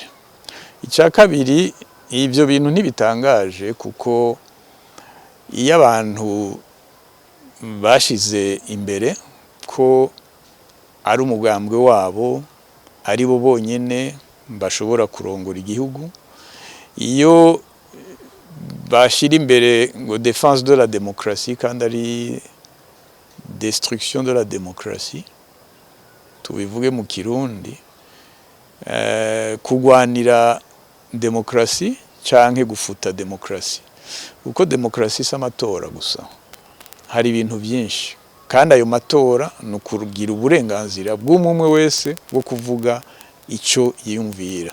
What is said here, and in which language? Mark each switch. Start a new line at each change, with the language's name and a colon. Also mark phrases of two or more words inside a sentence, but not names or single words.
Rundi: Icya kabiri, ivyo bintu ntibitangaje kuko iyo abantu bashize imbere ko ari umugambwe wabo ari bo bonyene bashobora kurongora igihugu, iyo bashira imbere ngo
French: défense de la démocratie
Rundi: kandi ari
French: destruction de la démocratie,
Rundi: tubivuge mu Kirundi, kugwanira demokrasi canke gufuta demokrasi. Uko demokrasi s'amatora gusa, hari ibintu byinshi kandi ayo matora no kurugira uburenganzira bw'umwe wese bwo kuvuga ico yiyumvira.